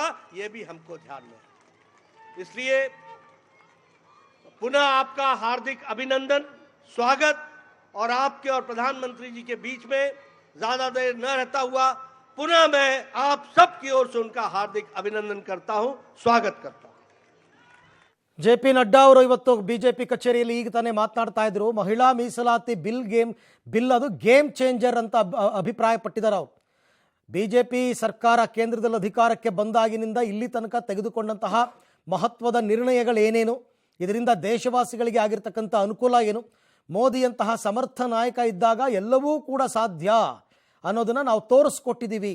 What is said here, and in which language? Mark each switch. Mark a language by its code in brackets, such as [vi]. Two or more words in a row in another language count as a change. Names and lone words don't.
[hi] यह भी हमको ध्यान में है। इसलिए पुनः आपका हार्दिक अभिनंदन, स्वागत। और आपके और प्रधानमंत्री जी के बीच में ज्यादा देर न रहता हुआ पुनः मैं आप सबकी ओर से उनका हार्दिक अभिनंदन करता हूं, स्वागत करता हूं। [kn] JP ನಡ್ಡಾ ಅವರು ಇವತ್ತು ಬಿಜೆಪಿ ಕಚೇರಿಯಲ್ಲಿ ಈಗ ತಾನೇ ಮಾತನಾಡ್ತಾ ಇದ್ರು. ಮಹಿಳಾ ಮೀಸಲಾತಿ ಬಿಲ್ ಅದು [en] game changer [kn] ಅಂತ ಅಭಿಪ್ರಾಯಪಟ್ಟಿದ್ದಾರೆ ಅವರು. ಬಿಜೆಪಿ ಸರ್ಕಾರ ಕೇಂದ್ರದಲ್ಲಿ ಅಧಿಕಾರಕ್ಕೆ ಬಂದಾಗಿನಿಂದ ಇಲ್ಲಿ ತನಕ ತೆಗೆದುಕೊಂಡಂತಹ ಮಹತ್ವದ ನಿರ್ಣಯಗಳು ಏನೇನು, ಇದರಿಂದ ದೇಶವಾಸಿಗಳಿಗೆ ಆಗಿರತಕ್ಕಂಥ ಅನುಕೂಲ ಏನು, ಮೋದಿಯಂತಹ ಸಮರ್ಥ ನಾಯಕ ಇದ್ದಾಗ ಎಲ್ಲವೂ ಕೂಡ ಸಾಧ್ಯ ಅನ್ನೋದನ್ನು ನಾವು ತೋರಿಸ್ಕೊಟ್ಟಿದ್ದೀವಿ.